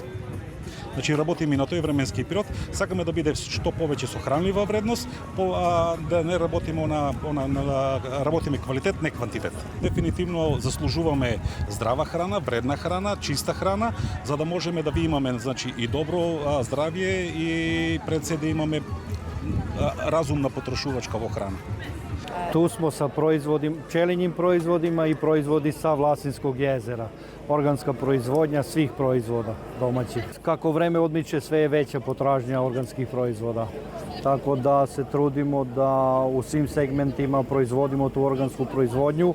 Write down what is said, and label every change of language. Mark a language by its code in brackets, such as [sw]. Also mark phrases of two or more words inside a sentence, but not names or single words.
[mk] Значи работиме на тој временски период, сакаме да биде што повеќе со хранлива вредност, да не работиме работиме квалитет, не квантитет. Дефинитивно заслужуваме здрава храна, вредна храна, чиста храна, за да можеме да ви имаме значи и добро здравје и пред се да имаме разумна потрошувачка во храна. [sr] Tu smo sa pčelinjim proizvodima i proizvodi sa Vlasinskog jezera. Organska proizvodnja svih proizvoda domaćih. Kako vreme odmiče, sve je veća potražnja organskih proizvoda. Tako da se trudimo da u svim segmentima proizvodimo tu organsku proizvodnju.